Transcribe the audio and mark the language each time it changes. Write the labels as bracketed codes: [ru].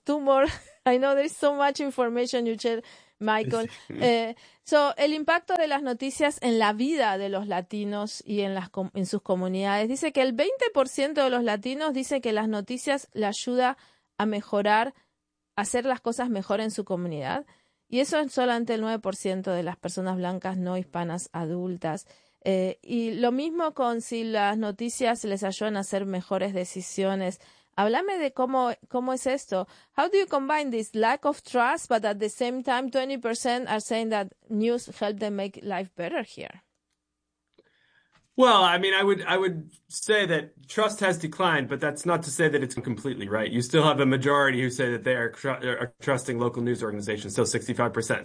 [en] Two more. I know there's so much information you shared, Michael. [es] El impacto de las noticias en la vida de los latinos y en sus comunidades. Dice que el 20% de los latinos dice que las noticias le ayuda a mejorar, a hacer las cosas mejor en su comunidad. Y eso es solamente el 9% de las personas blancas no hispanas adultas. Y lo mismo con si las noticias les ayudan a hacer mejores decisiones. Háblame de cómo es esto. [en] How do you combine this lack of trust, but at the same time 20% are saying that news helped them make life better here? Well, I mean, I would say that trust has declined, but that's not to say that it's completely right. You still have a majority who say that they are trusting local news organizations, still 65%.